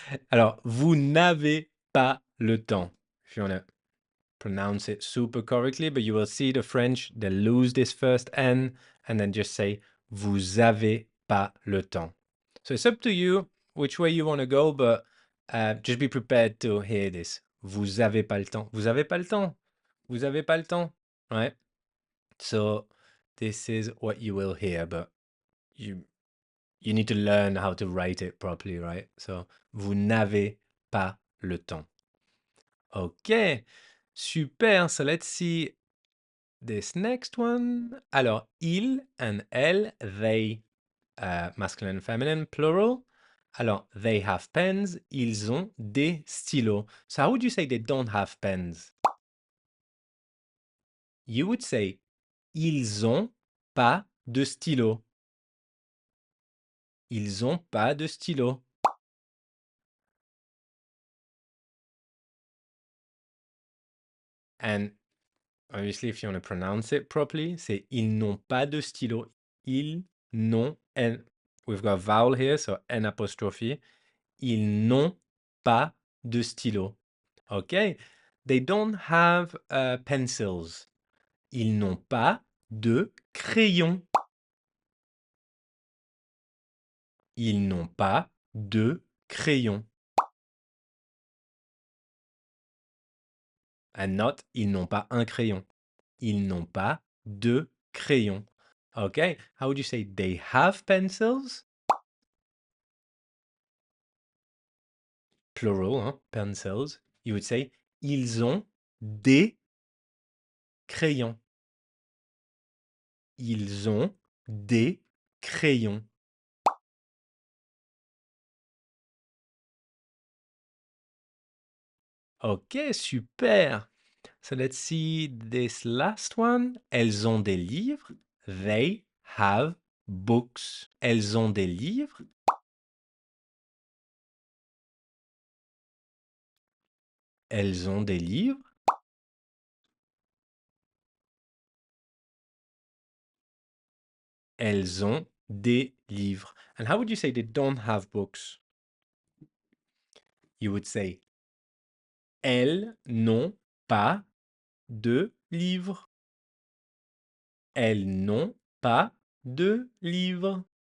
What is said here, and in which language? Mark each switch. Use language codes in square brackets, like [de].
[fr] Alors, vous n'avez pas le temps. [en] If you want to pronounce it super correctly, but you will see the French, they lose this first N and then just say [fr] vous avez pas le temps. [en] So it's up to you which way you want to go, but just be prepared to hear this. [fr] Vous avez pas le temps. Vous avez pas le temps. Vous avez pas le temps. Right? [en] So this is what you will hear, but you need to learn how to write it properly, right? [fr] So vous n'avez pas le temps. [en] Okay, super. So let's see this next one. Alors, il and elle, they, masculine and feminine, plural. [fr] Alors, [en] they have pens. [fr] Ils ont des stylos. [en] So how would you say they don't have pens? You would say, [fr] ils ont pas de stylo. Ils ont pas de stylo. [en] And obviously, if you want to pronounce it properly, [fr] c'est ils n'ont pas de stylo. Ils n'ont, [en] and we've got a vowel here, so N apostrophe. [fr] Ils n'ont pas de stylo. Okay? [en] They don't have pencils. [fr] Ils n'ont pas de crayon. Ils n'ont pas de crayon. [en] And not, [fr] ils n'ont pas un crayon. Ils n'ont pas de crayon. Okay? [en] How would you say they have pencils? Plural, hein? Pencils. You would say [fr] ils ont des crayons. Ils ont des crayons. [en] Ok, super. So let's see this last one. [fr] Elles ont des livres. [en] They have books. [fr] Elles ont des livres. Elles ont des livres. Elles ont des livres. [en] And how would you say they don't have books? You would say [fr] elles n'ont pas de livres. Elles n'ont pas de livres.